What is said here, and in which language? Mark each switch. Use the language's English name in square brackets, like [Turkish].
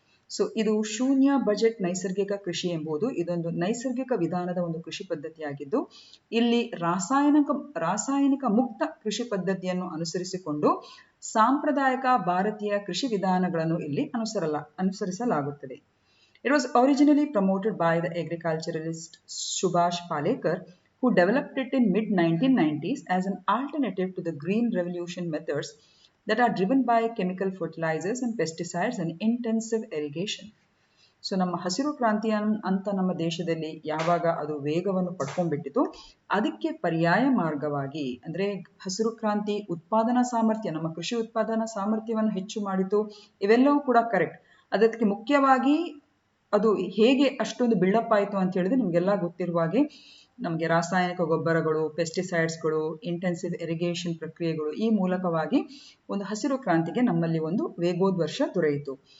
[Kannada] So ಇದು ಶೂನ್ಯ budget ನೈಸರ್ಗಿಕ ಕೃಷಿ ಎಂಬುದು ಇದೊಂದು ನೈಸರ್ಗಿಕ ವಿಧಾನದ ಒಂದು ಕೃಷಿ ಪದ್ಧತಿಯಾಗಿದ್ದು, ಇಲ್ಲಿ ರಾಸಾಯನಿಕ ಮುಕ್ತ ಕೃಷಿ ಪದ್ಧತಿಯನ್ನು ಅನುಸರಿಸಿಕೊಂಡು ಸಾಂಪ್ರದಾಯಿಕ ಭಾರತೀಯ ಕೃಷಿ ವಿಧಾನಗಳನ್ನು ಇಲ್ಲಿ ಅನುಸರಿಸಲಾಗುತ್ತದೆ. [English] It was originally promoted by the agriculturalist Subhash Palekar, who developed it in mid-1990s as an alternative to the green revolution methods that are driven by chemical fertilizers and pesticides and intensive irrigation. [Kannada] So ನಮ್ಮ ಹಸಿರು ಕ್ರಾಂತಿ ಅಂತ ನಮ್ಮ ದೇಶದಲ್ಲಿ ಯಾವಾಗ ಅದು ವೇಗವನ್ನು ಪಡ್ಕೊಂಡ್ಬಿಟ್ಟಿತು, ಅದಕ್ಕೆ ಪರ್ಯಾಯ ಮಾರ್ಗವಾಗಿ ಅಂದರೆ ಹಸಿರು ಕ್ರಾಂತಿ ಉತ್ಪಾದನಾ ಸಾಮರ್ಥ್ಯ, ನಮ್ಮ ಕೃಷಿ ಉತ್ಪಾದನಾ ಸಾಮರ್ಥ್ಯವನ್ನು ಹೆಚ್ಚು ಮಾಡಿತು. ಇವೆಲ್ಲವೂ ಕೂಡ ಕರೆಕ್ಟ್. ಅದಕ್ಕೆ ಮುಖ್ಯವಾಗಿ ಅದು ಹೇಗೆ ಅಷ್ಟೊಂದು ಬಿಲ್ಡಪ್ ಆಯಿತು ಅಂತ ಹೇಳಿದ್ರೆ ನಿಮಗೆಲ್ಲ ಗೊತ್ತಿರುವ ಹಾಗೆ ನಮಗೆ ರಾಸಾಯನಿಕ ಗೊಬ್ಬರಗಳು, ಪೆಸ್ಟಿಸೈಡ್ಸ್ಗಳು, ಇಂಟೆನ್ಸಿವ್ ಇರಿಗೇಷನ್ ಪ್ರಕ್ರಿಯೆಗಳು ಈ ಮೂಲಕವಾಗಿ ಒಂದು ಹಸಿರು ಕ್ರಾಂತಿಗೆ ನಮ್ಮಲ್ಲಿ ಒಂದು ವೇಗೋದ್ವರ್ಷ ದೊರೆಯಿತು.